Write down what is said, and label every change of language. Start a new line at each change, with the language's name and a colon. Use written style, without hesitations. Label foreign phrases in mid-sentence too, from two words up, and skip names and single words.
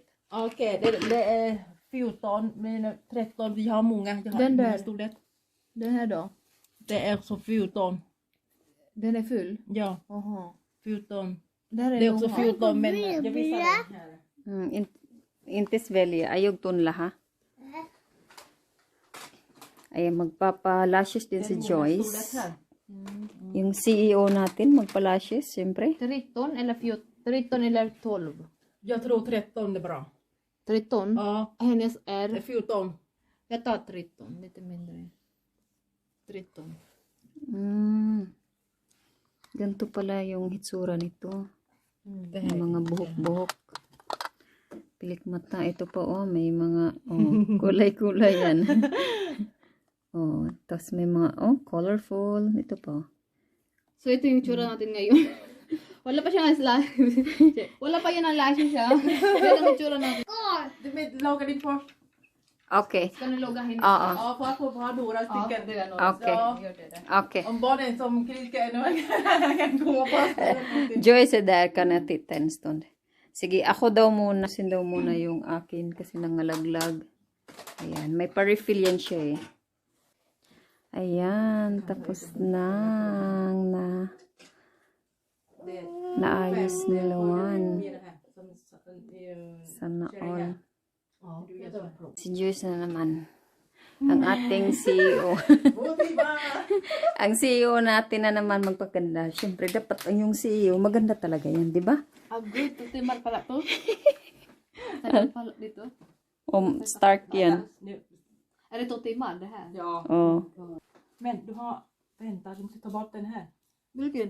Swedish: Okej, det är 14, men 13, vi har många. Jag har Den där. många storlek. Den här då? Det är också 14. Den är full? Ja, Jaha. 14. Det här är Det är också normal. 14, men jag visar den här. Inte svälja.
Cebuano: Ayog tunla ha.
Filipino: Ayan, magpapa-lashes din si Joyce. Yung CEO natin, magpa-lashes, siyempre.
Swedish: 13 eller 14? 13 eller 12? Jag tror 13 är bra. 13? Ja, Hennes det är är... 14. Jag tar 13, lite mindre. 13.
Filipino: Ganito pala yung hitsura nito.
Swedish: Det
Filipino: May
Swedish: här.
Filipino: mga buhok-buhok. Pilik mata. Ito pa may mga kulay-kulay yan. Tapos may mga colorful. Ito pa. So ito yung tsura natin ngayon. Wala pa siya ng lashes. Wala pa yan ang lashes siya. Yan ang tsura natin.
Swedish: Du lagar din först. Okay. Ska ni logga henne?
Filipino: Oo.
Swedish: Ja, för att få ha några Ja, stycken. det är några. Okay. Gör det. Okay. Om barnen som skriker ännu kan gå på. Joyce är där kan jag titta en stund.
Filipino: Sige, ako daw muna. Sin daw muna yung akin kasi nangalaglag. Ayan. May pa-refill yan siya eh. Ayan. Tapos naayos ni Luan. Sana all. Si Joyce na naman. Ang ating CEO. Ang CEO natin na naman magpaganda. Siyempre, dapat ang yung CEO, maganda talaga yan, di ba? Agad, timar pala to. Timar pala dito. Stark yan.
Swedish: Är det to timar det här? Ja. Oh. Men du har... Vänta, du måste ta bort den här. Vilken?